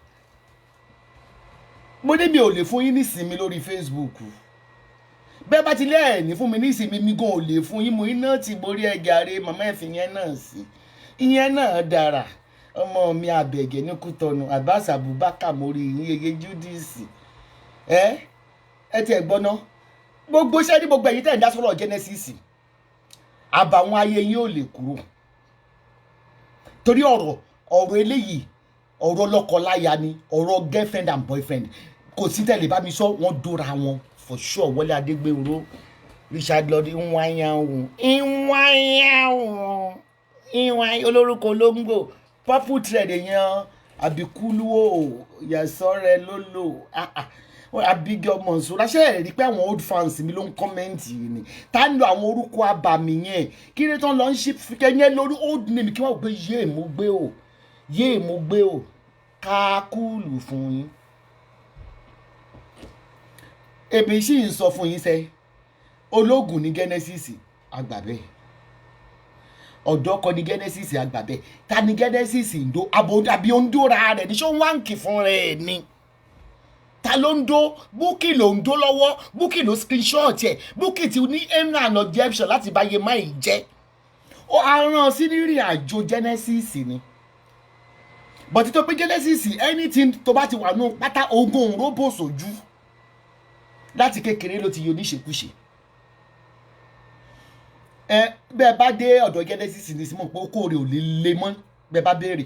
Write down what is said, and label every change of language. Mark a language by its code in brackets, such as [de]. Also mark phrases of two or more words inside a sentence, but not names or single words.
[yo] mo ní mi ò lè fún yín nísìmí lórí Facebook bẹ́ẹ̀ bá ti lẹ́ẹ̀ní fún mi nísìmí mi gan ò lè fún yín mo iná ti borí ẹ̀gàre màmá ẹ̀fìn yẹn náà sí ìyẹn náà dára ọmọ mi Àbẹ̀gẹ̀ ní Kútọ̀nù Abbas Abubakar mórí yín yeye Judisi ẹ ti ẹ̀ gbọ́ná gbogbo iṣẹ́ ní gbogbo ẹ̀yìn tẹ̀ ń dá sọ̀rọ̀ Genesis àbàwọn ayé yín ò lè kúrò torí ọ̀rọ̀ eléyìí ọ̀rọ̀ lọ́kọláya ni ọ̀rọ̀ [en] girlfriend and boyfriend [yo] kò sí tẹ̀lé bá mi sọ wọ́n dóra wọn [en] for sure [yo] Wọlé Adégbénró Richard Lord ìwọ̀n olórúkọ olóńgbò [en] purple thread [yo] èèyàn àbíkúlúwò yẹ̀sọ́rẹ́ lólò Abigail Monsura ṣe rí pé àwọn [en] old fans [yo] mi ló ń kọ́mẹ́ǹtì ni tá ń lo àwọn orúkọ abàmì yẹn kí ni tán lọ ń ṣe kẹ́yìn lórí [en] old name [yo] kí wọ́n gbé yé mo gbé o káàkúlù fún yín èmi sì ń sọ fún yín sẹ́ ológun ní Genesis àgbàbẹ́ ọ̀dọ́ kọ́ ní Genesis àgbàbẹ́ ta ní Genesis ń do àbí ó ń dóra rẹ̀ ní ṣó ń wáǹkì fún rẹ̀ ni ta ló ń dó Bukky ló ń dó lọ́wọ́ Bukky ló screenshot ẹ̀ Bukky ti ní [en] aim and objection [yo] láti báyé máì jẹ́ ó aràn sí rírìn àjò Genesis ni but tó pé Genesis anything tó bá ti wà nù pátá ogun òǹró bò sójú láti kékeré ló ti yọ oníṣekúṣe. Bẹ́ẹ̀ bá dé ọ̀dọ̀ Genesis ní ìsìn mọ̀ pé okó rẹ̀ ò lè le mọ́ bẹ́ẹ̀ bá béèrè.